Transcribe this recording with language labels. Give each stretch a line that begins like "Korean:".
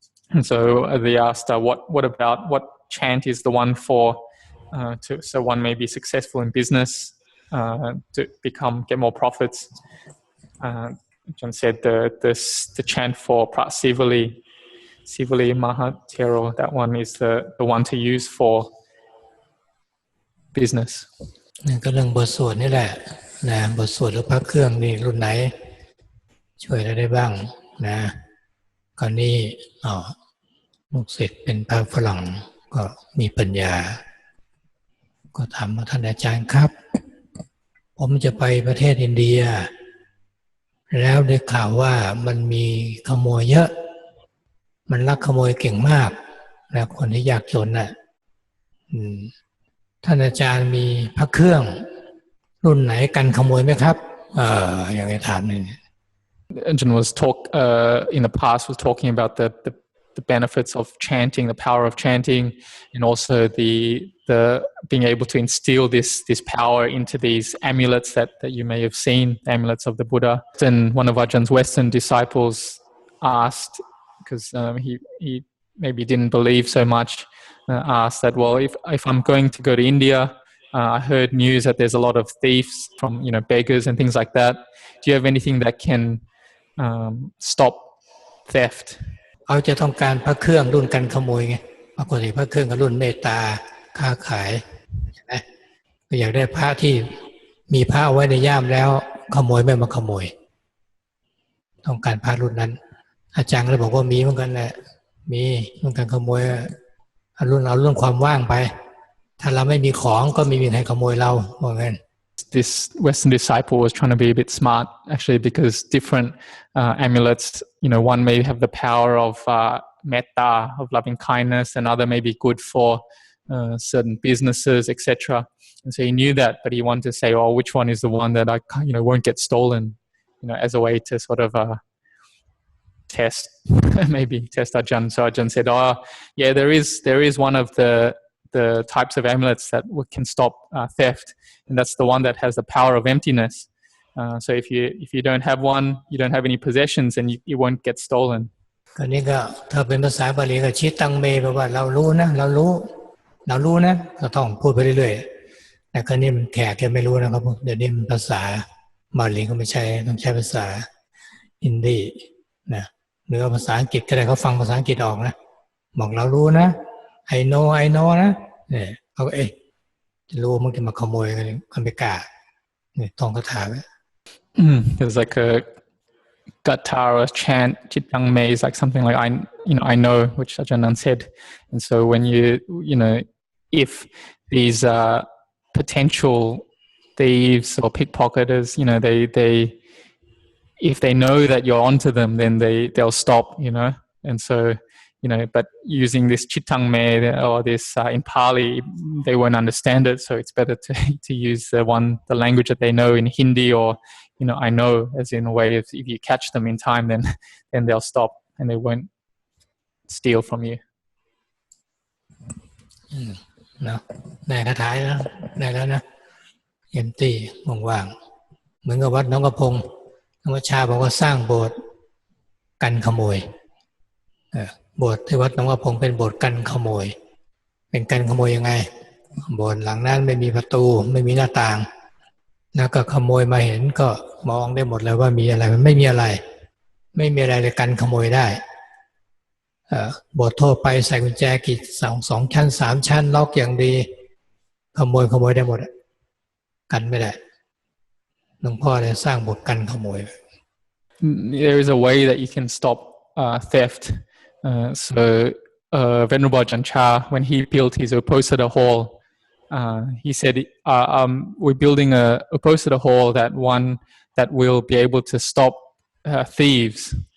English: And so they asked, what chant is the one for so one may be successful in business, to get more profits. John said the chant for Sivali Mahatero, that one is the one to use for business.
Thai: ก็เรื่องบทสวดนี่แหละนะบทสวดหรือพระเครื่องนี่รุ่นไหนช่วยได้บ้างนะก่อนนี้ลูกศิษย์เป็นพระฝรั่งก็มีปัญญา ก็ถามว่าท่านอาจารย์ครับผมจะไปประเทศอินเดียแล้วได้ข่าวว่ามันมีขโมยเยอะมันลักขโมยเก่งมากนะคนที่ยากจนน่ะท่านอาจารย์มีพระเครื่องรุ่นไหนกันขโมยไหมครับอย่างนี้ถามนึง
English: Ajahn was in the past was talking about the the benefits of chanting, the power of chanting, and also the being able to instill this power into these amulets that you may have seen, the amulets of the Buddha. Then one of Ajahn Western disciples asked, because he maybe didn't believe so much, asked that, well, if I'm going to go to India, I heard news that there's a lot of thieves from beggars and things like that. Do you have anything that can stop theft?
Thai: เขาจะต้องการพระเครื่องรุ่นกันขโมยไงปกติพระเครื่องกับรุ่นเมตตาค้าขายใช่ไหมก็อยากได้พระที่มีพระเอาไว้ในย่ามแล้วขโมยไม่มาขโมยต้องการพระรุ่นนั้นอาจารย์เลยบอกว่ามีเหมือนกันแหละมีรุ่นกันขโมยเอารุ่นความว่างไปถ้าเราไม่มีของก็ไม่มีใครขโมยเราว่างั้น
English: This Western disciple was trying to be a bit smart, actually, because different amulets, one may have the power of metta, of loving kindness, and other may be good for certain businesses, etc. And so he knew that, but he wanted to say, "Oh, which one is the one that I, won't get stolen?" As a way to sort of test, maybe test Ajahn. So Ajahn said, "Oh, yeah, there is one of the types of amulets that can stop theft, and that's the one that has the power of emptiness. So if you don't have one, you don't have any possessions, and you won't get stolen."
Thai: ก็นี่ก็ถ้าเป็นภาษาบาลีก็ชิตังเมแปลว่าเรารู้นะเรารู้นะก็ต้องพูดไปเรื่อยๆแต่คราวนี้มันแขกแกไม่รู้นะครับเดี๋ยวนี้มันภาษาบาลีก็ไม่ใช่ต้องใช้ภาษาฮินดีนะหรือภาษาอังกฤษก็ได้เขาฟังภาษาอังกฤษออกนะบอกเรารู้นะ
English: I know
Thai: นะเนี่ยเขาก็จะรู้มันจะมาขโมยกันไม่กล้าเนี่ยท่องคาถาไว้
English: There's like a Gathara chant, Chittang Me is like something like I know, which Ajahn Anan said. And so when if these potential thieves or pickpocketers, they if they know that you're onto them, then they'll stop, and so but using this Chittang Me or this in Pali, they won't understand it, so it's better to use the language that they know in Hindi or I know, as in a way if you catch them in time, then they'll stop and they won't steal from you.
Thai: นะได้คาถาแล้วได้แล้วนะเอ็มตี้ว่างๆเหมือนกับวัดหนองกระพงธรรมชาบอกว่าสร้างโบสถ์กันขโมยโบสถ์ที่วัดหนองกระพงเป็นโบสถ์กันขโมยเป็นกันขโมยยังไงโบสถ์หลังนั้นไม่มีประตูไม่มีหน้าต่างแล้วก็ขโมยมาเห็นก็มองได้หมดเลยว่ามีอะไรมันไม่มีอะไรเลยกันขโมยได้ โบสถ์ทั่วไปใส่กุญแจกี่2ชั้น3ชั้นล็อกอย่างดีขโมยได้หมดกันไม่ได้หลวงพ่อเลยสร้างโบสถ์กันขโมย
English: There is a way that you can stop theft. So Venerable Ajahn Chah, when he built his Uposatha hall, he said, we're building a Uposatha hall that will be able to stop thieves.